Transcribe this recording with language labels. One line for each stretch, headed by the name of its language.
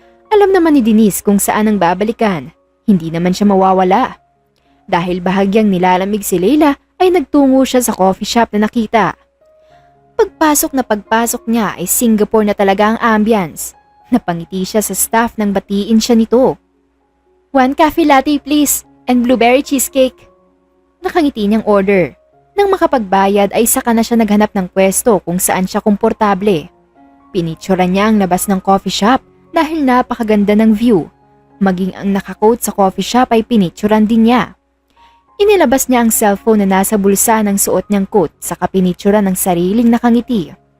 Filipino: Alam naman ni Denise kung saan ang babalikan. Hindi naman siya mawawala. Dahil bahagyang nilalamig si Leila ay nagtungo siya sa coffee shop na nakita. Pagpasok niya ay Singapore na talaga ang ambience. Napangiti siya sa staff nang batiin siya nito.
English: 1 cafe latte please and blueberry cheesecake.
Filipino: Nakangiti niyang order. Nang makapagbayad ay saka na siya naghanap ng pwesto kung saan siya komportable. Pinicturean niya ang labas ng coffee shop dahil napakaganda ng view. Maging ang nakakoat sa coffee shop ay pinicturean din niya. Inilabas niya ang cellphone na nasa bulsa ng suot niyang coat saka pinicturean ng sariling nakangiti.